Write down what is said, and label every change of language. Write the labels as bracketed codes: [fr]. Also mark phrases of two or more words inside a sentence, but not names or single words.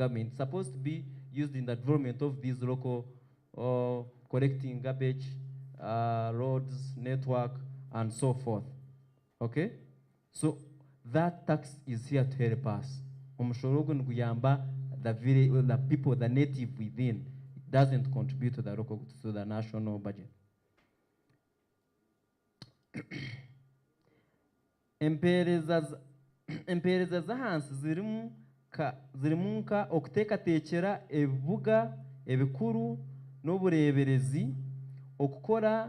[en] It's supposed to be used in the development of these local collecting garbage, roads, network, and so forth. Okay? So that tax is here to help us. The people, the native within, doesn't contribute to the national budget. [nyn] Empereza z'ahansi zirimu nka okuteekateekera ebibuga ebikuru n'obureeberezi, okukora